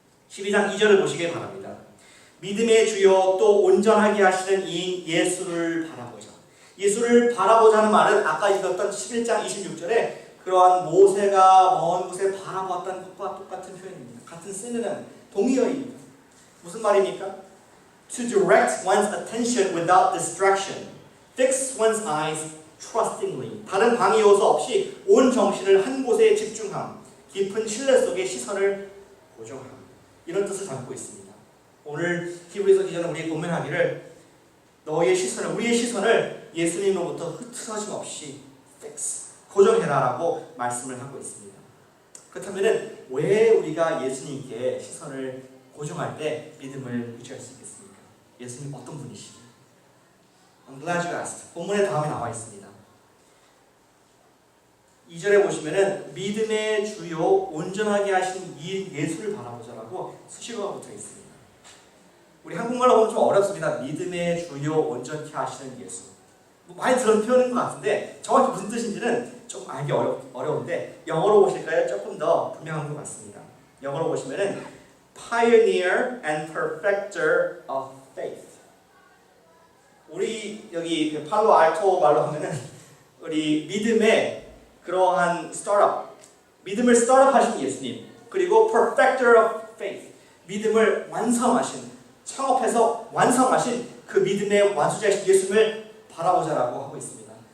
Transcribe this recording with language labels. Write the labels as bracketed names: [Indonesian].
[Korean] 12장 2절을 보시기 바랍니다. 믿음의 주요 또 온전하게 하시는 이인 예수를 바라보자. 예수를 바라보자는 말은 아까 읽었던 11장 26절에 그러한 모세가 먼 곳에 바라보았다는 것과 똑같은 표현입니다. 같은 쓰는 동의어입니다. 무슨 말입니까? [English] To direct one's attention without distraction. Fix one's eyes trustingly. [Korean] 다른 방해 요소 없이 온 정신을 한 곳에 집중함. 깊은 신뢰 속에 시선을 고정함. 이런 뜻을 담고 있습니다. 오늘 히브리서 기자는 우리의 본문하기를 우리의 시선을 예수님으로부터 흐트러짐 없이 fix, 고정해라라고 말씀을 하고 있습니다. 그렇다면 왜 우리가 예수님께 시선을 고정할 때 믿음을 유지할 수 있겠습니까? 예수님 어떤 분이시죠? [English] I'm glad you asked. [Korean] 본문에 다음에 나와 있습니다. 2절에 보시면은 믿음의 주요 온전하게 하신 이 예수를 바라보자라고 수식어가 붙어 있습니다. 우리 한국말로 보면 좀 어렵습니다. 믿음의 주요 온전케 하시는 예수. 많이 들은 표현인 것 같은데 정확히 무슨 뜻인지는 좀 알기 어려운데 영어로 보실까요? 조금 더 분명한 것 같습니다. 영어로 보시면은 [English] Pioneer and Perfecter of Faith. [Korean] 우리 여기 그 팔로 알토 말로 하면은 우리 믿음의 그러한 스타트업, 믿음을 스타트업 하신 예수님, 그리고 [English] Perfecter of Faith, [Korean] 믿음을 완성하신, 창업해서 완성하신 그 믿음의 완수자이신 예수님을 바라보자라고 하고 있습니다.